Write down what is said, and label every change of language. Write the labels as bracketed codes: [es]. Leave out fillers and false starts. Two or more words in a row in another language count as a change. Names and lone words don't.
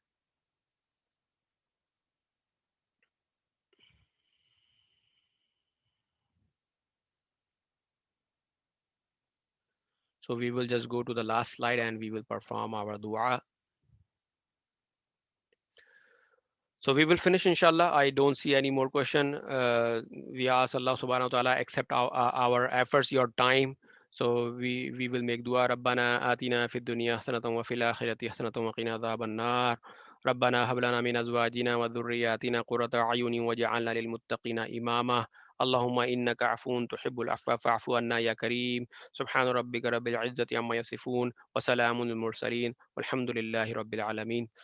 [en] So we will just go to the last slide and we will perform our dua. So we will finish inshallah. I don't see any more question. We ask Allah [ar] سبحانه وتعالى [en] accept our efforts, your time. So we will make dua. [ar] ربنا آتنا في الدنيا حسنة وفي الآخرة حسنة وقنا عذاب النار. ربنا هب لنا من ازواجنا وذرياتنا قرة اعين واجعلنا للمتقين اماما. اللهم انك عفو تحب العفو فاعف عنا يا كريم. سبحان ربك رب العزة عما يصفون وسلام المرسلين والحمد لله رب العالمين.